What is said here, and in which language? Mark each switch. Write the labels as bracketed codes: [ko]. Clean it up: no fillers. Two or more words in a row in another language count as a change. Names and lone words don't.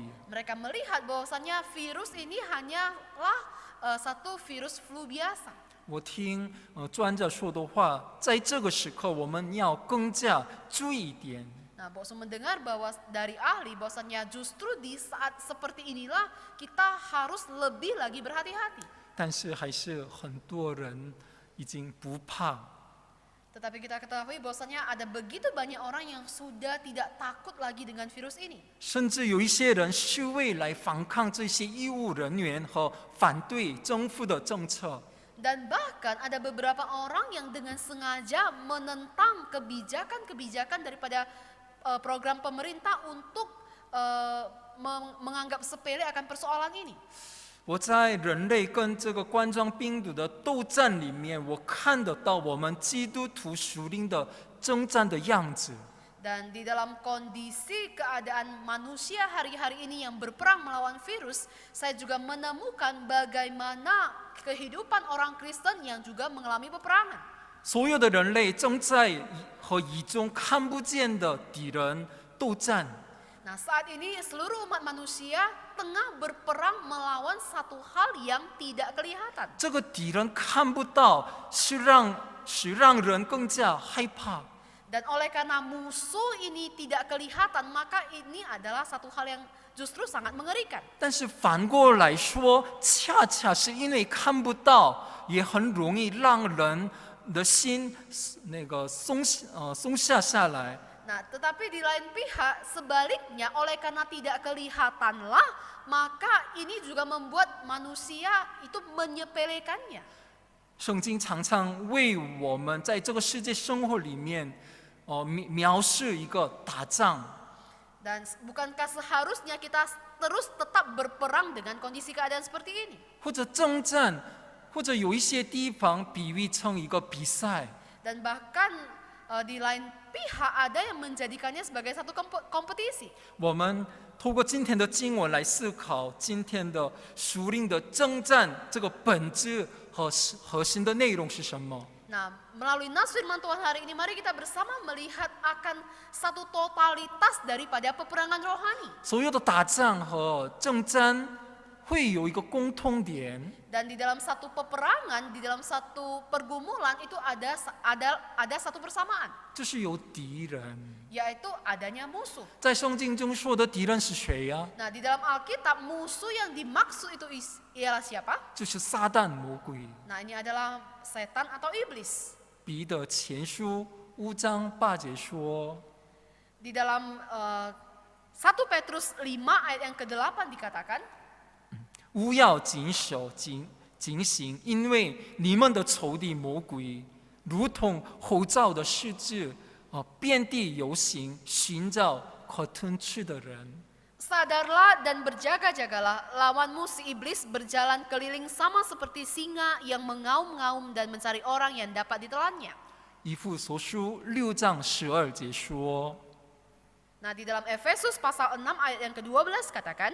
[id] Mereka melihat bahwasanya virus ini hanyalah satu virus flu biasa. [zh] 我听专家说的话，在这个时刻我们要更加注意一点。 [id] Nah, Bokso mendengar bahwa dari ahli bahwasanya justru di saat seperti inilah kita harus lebih lagi berhati-hati. [zh] 但是还是很多人已经不怕。 [id] Tetapi kita ketahui bahwasanya ada begitu banyak orang yang sudah tidak takut lagi dengan virus ini. [zh] 甚至有一些人是为来反抗这些医务人员和反对政府的政策。 [id] Dan bahkan ada beberapa orang yang dengan sengaja menentang kebijakan-kebijakan daripada program pemerintah untuk menganggap sepele akan persoalan ini. [zh] 我在人类跟这个冠状病毒的斗战里面，我看得到我们基督徒属灵的征战的样子。 [id] Dan di dalam kondisi keadaan manusia hari-hari ini yang berperang melawan virus, saya juga menemukan bagaimana kehidupan orang Kristen yang juga mengalami peperangan. [zh] 所有的人类正在和一种看不见的敌人斗战。 [id] Nah, saat ini seluruh umat manusia tengah berperang melawan satu hal yang tidak kelihatan. [zh] 这个敌人看不到，是让人更加害怕。 [id] Dan oleh karena musuh ini tidak kelihatan, maka ini adalah satu hal yang justru sangat mengerikan. [zh] 但是反过来说，恰恰是因为看不到，也很容易让人的心松下来。 [id] Nah, tetapi di lain pihak sebaliknya oleh karena tidak kelihatanlah, maka ini juga membuat manusia itu menyepelekannya. [zh] 圣经常常为我们在这个世界生活里面，描述一个打仗。 [id] Dan bukankah seharusnya kita terus tetap berperang dengan kondisi keadaan seperti ini? [zh] 或者征战，或者有一些地方比喻成一个比赛。 [id] Dan bahkan di lain pihak ada yang menjadikannya sebagai satu kompetisi. [zh] 我们透过今天的经文来思考今天的属灵的征战，这个本质和核心的内容是什么？ [id] Nah, melalui nas firman Tuhan hari ini, mari kita bersama melihat akan satu totalitas daripada peperangan rohani. [zh] 所有的打仗和征战会有一个共通点， [id] Dan di dalam satu peperangan, di dalam satu pergumulan itu ada satu persamaan, [zh] 就是有敌人。 [id] yaitu adanya musuh. [zh] 在圣经中说的敌人是谁呀？ [id] Nah, di dalam Alkitab musuh yang dimaksud itu ialah siapa? [zh] 就是撒旦魔鬼。 [id] Nah, ini adalah setan atau iblis. [zh] 彼得前书5章8节说， [id] Di dalam 1 Petrus 5 ayat yang ke-8 dikatakan, [zh] 勿要谨守警醒，因为你们的仇敌魔鬼，如同吼叫的狮子，遍地游行，寻找可吞吃的人。 [id] Sadarlah dan berjaga-jagalah, lawanmu si iblis berjalan keliling sama seperti singa yang mengaum-ngaum dan mencari orang yang dapat ditelannya. [zh] 以弗所书6章12节说， [id] Nah, di dalam Efesus pasal 6 ayat yang ke-12 katakan,